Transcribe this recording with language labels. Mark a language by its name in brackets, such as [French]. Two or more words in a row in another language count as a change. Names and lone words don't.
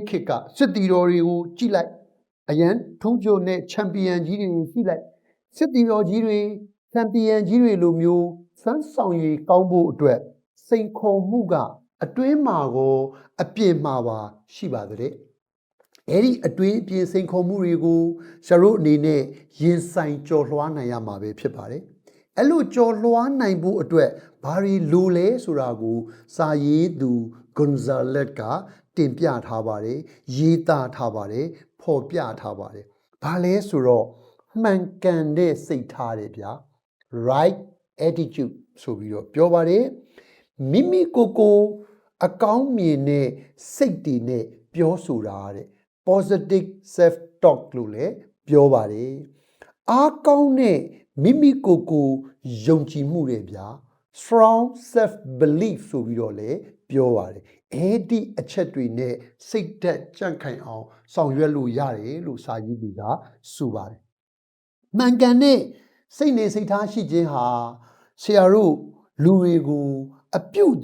[Burmese] ခေတ်ကစစ်တီတော်တွေကိုကြည့်လိုက်အရန်ထုံးကြိုနဲ့ချန်ပီယံကြီးတွေကိုကြည့်လိုက်စစ်တီတော်ကြီးတွေချန်ပီယံကြီးတွေလိုမျိုးစွမ်းဆောင်ရည်ကောင်းဖို့အတွက်စိန်ခေါ်မှုကအတွင်းမှာကောအပြင်မှာပါရှိပါတဲ့အဲ့ဒီအတွင်းအပြင်စိန်ခေါ်မှုတွေကိုဆရာတို့အနေနဲ့ရင်ဆိုင်ကြော်လွှားနိုင်ရမှာပဲဖြစ်ပါတယ်အဲ့ လိုကြော်လွှားနိုင်ဖို့အတွက်ဘာတွေလိုလဲဆိုတာကိုစာရေးသူ Gonzalez ကတင်ပြထားပါတယ်ရေးသားထားပါတယ်ဖော်ပြထားပါတယ်ဘာလဲဆိုတော့ မှန်ကန်တဲ့စိတ်ထားတယ်ဗျာ [English] right attitude [Burmese] ဆိုပြီးတော့ပြောပါတယ်မိမိကိုအကောင်းမြင်တဲ့ စိတ်တွေနဲ့ပြောဆိုတာတဲ့ [English] positive self talk [Burmese] လို့လည်းပြောပါတယ်အားကောင်းတဲ့မိမိကိုယုံကြည်မှုတွေဗျာ [English] strong self belief [Burmese] ဆိုပြီးတော့လည်းပြောပါတယ်အဲ့ဒီအချက်တွေနဲ့စိတ်သက်ကြန့်ခိုင်အောင်ဆောင်ရွက်လို့ရတယ်လို့စာရေးသူကဆိုပါတယ်မှန်ကန်တဲ့စိတ်နေစိတ်ထားရှိခြင်းဟာဆရာတို့လူတွေကိုအပြုတ်သ